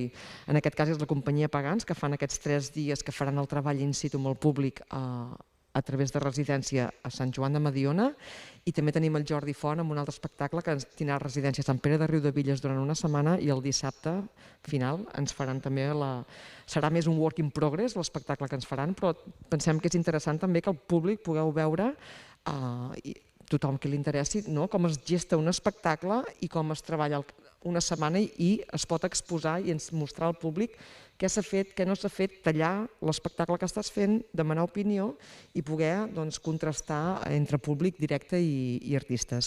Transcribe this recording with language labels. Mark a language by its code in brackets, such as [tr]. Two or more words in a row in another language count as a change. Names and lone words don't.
[ca] En aquest cas és la companyia Pagans, que fan aquests 3 dies que faran el treball [la] in situ [ca] amb el públic a través de residència a Sant Joan de Mediona, i també tenim el Jordi Font amb un altre espectacle que tindrà residència a Sant Pere de Riudebitlles durant una setmana, i el dissabte final ens faran també serà més un [en] work in progress [ca] l'espectacle que ens faran, però pensem que és interessant també que el públic pugueu veure, tothom que li interessi, com es gesta un espectacle i com es treballa una setmana i es pot exposar i mostrar al públic què s'ha fet, què no s'ha fet, tallar l'espectacle que estàs fent, demanar opinió i poder contrastar entre públic directe i artistes.